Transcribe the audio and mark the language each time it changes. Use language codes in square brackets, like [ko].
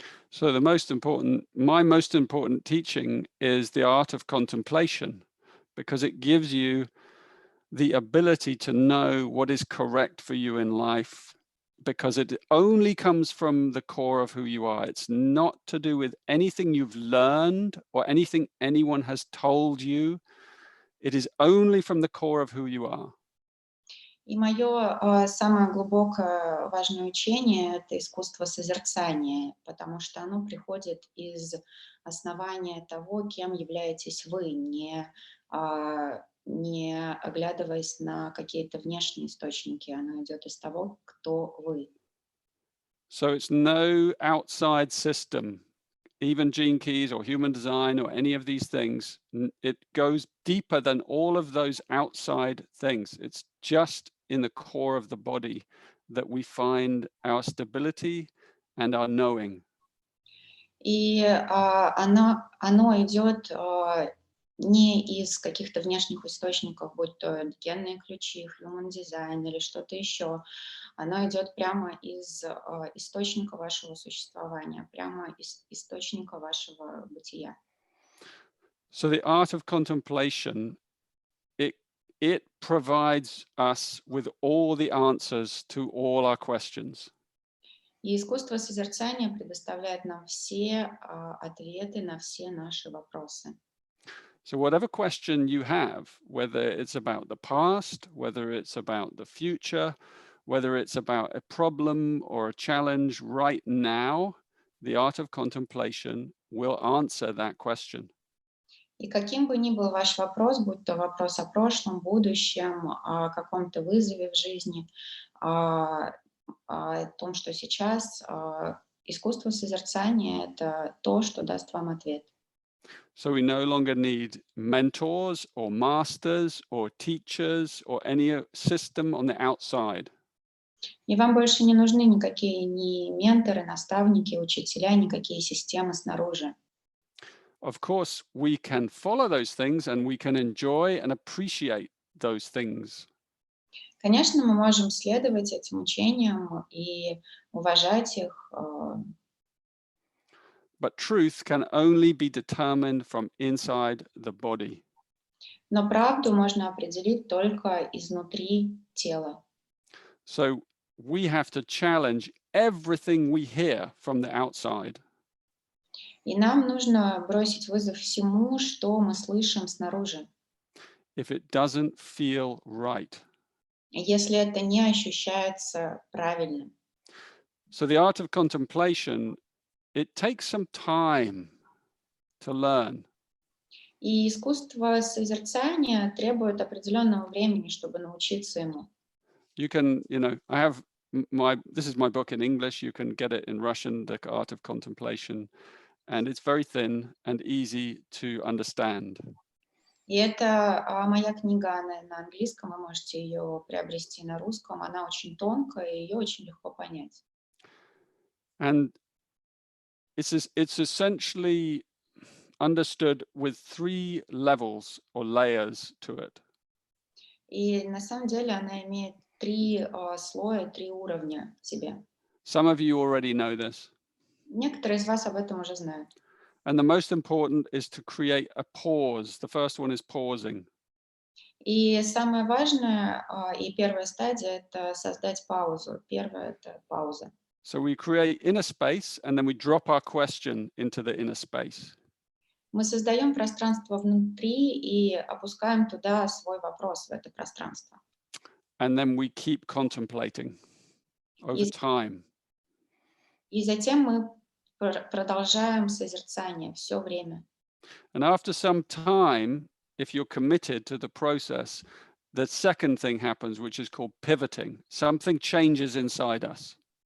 [en] So my most important teaching is the art of contemplation, because it gives you the ability to know what is correct for you in life, because it only comes from the core of who you are. It's not to do with anything you've learned or anything anyone has told you. It is only from the core of who you are. [ru] И мое самое глубокое важное учение — это искусство созерцания, потому что оно приходит из основания того, кем являетесь вы, не оглядываясь на какие-то внешние источники. Оно идет из того, кто вы. [en] So it's no outside system, even gene keys or human design or any of these things. It goes deeper than all of those outside things. It's just in the core of the body that we find our stability and our knowing. [ru] И оно идет не из каких-то внешних источников, будь то генные ключи, human design или что-то еще. Оно идет прямо из источника вашего существования, прямо из источника вашего бытия. [en] So the art of contemplation, it provides us with all the answers to all our questions. [ru] И искусство созерцания предоставляет нам все ответы на все наши вопросы. [en] So whatever question you have, whether it's about the past, whether it's about the future, whether it's about a problem or a challenge right now, the art of contemplation will answer that question. [ru] И каким бы ни был ваш вопрос, будь то вопрос о прошлом, будущем, о каком-то вызове в жизни, о том, что сейчас, искусство созерцания — это то, что даст вам ответ. [en] So we no longer need mentors or masters or teachers or any system on the outside. [ru] И вам больше не нужны никакие ни менторы, наставники, учителя, никакие системы снаружи. [en] Of course, we can follow those things and we can enjoy and appreciate those things. [ru] Конечно, мы можем следовать этим учениям и уважать их, [en] But truth can only be determined from inside the body. [ru] но правду можно определить только изнутри тела. [en] So we have to challenge everything we hear from the outside. [ru] И нам нужно бросить вызов всему, что мы слышим снаружи, [en] If it doesn't feel right. [ru] если это не ощущается правильным. [en] So the art of contemplation, it takes some time to learn. [ru] И искусство созерцания требует определенного времени, чтобы научиться ему. [en] You can, I have this is my book in English. You can get it in Russian, The Art of Contemplation, and it's very thin and easy to understand. [ru] И это моя книга на английском, вы можете ее приобрести на русском. Она очень тонкая, и ее очень легко понять. [en] And it's essentially understood with 3 levels or layers to it. [ru] И на самом деле она имеет 3 слоя, 3 уровня в себе. [en] Some of you already know this. [ru] Некоторые из вас об этом уже знают. [en] And the most important is to create a pause. The first one is pausing. [ru] И самое важное, и первая стадия — это создать паузу. Первая — это пауза. [en] So we create inner space and then we drop our question into the inner space. [ru] Мы создаем пространство внутри и опускаем туда свой вопрос, в это пространство. [en] And then we keep contemplating over time. [ru] И затем мы продолжаем созерцание все время. [en] And after some time, if you're committed to the process, the second thing happens, which is called pivoting. Something changes inside us.